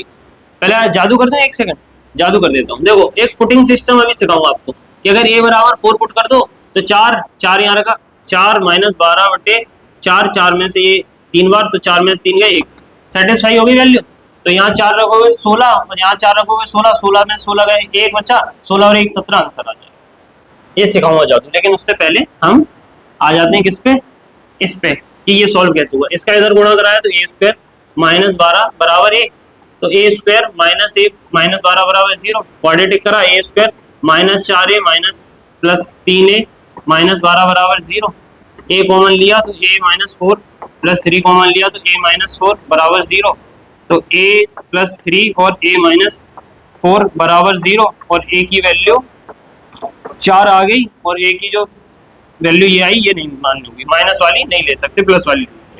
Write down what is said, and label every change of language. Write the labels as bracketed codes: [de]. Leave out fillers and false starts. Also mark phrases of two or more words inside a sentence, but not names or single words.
[hi] पहले जादू कर दो, 1 सेकंड जादू कर देता हूँ। देखो एक [en] putting system [hi] अभी सिखाऊंगा आपको कि अगर a = 4 पुट कर दो तो 4 यहाँ रखा, 4 - 12/4, 4 में से ये 3 बार, तो 4 में से 3 गए 1, सेटिस्फाई होगी वैल्यू। तो यहाँ 4 रखोगे 16 और यहाँ 4 रखोगे 16, 16 में 16 गए 1 बचा, 16 और 1 17 आंसर आ जाएगा। ये सिखाऊंगा जादू, लेकिन उससे पहले हम आ जाते हैं किस पे, इस पे, कि ये सॉल्व कैसे हुआ। इसका इधर गुणा कराया तो a² - 12 = a, तो a² - a - 12 = 0। क्वाड्रेटिक करा, a² - 4a + 3a - 12 = 0। a कॉमन लिया तो a - 4 प्लस 3 कॉमन लिया तो a माइनस 4 बराबर 0, तो a प्लस 3 और a माइनस 4 बराबर 0, और a की वैल्यू 4 आ गई, और a की जो वैल्यू ये आई ये नहीं मान लूंगी, माइनस वाली नहीं ले सकते, प्लस वाली ले।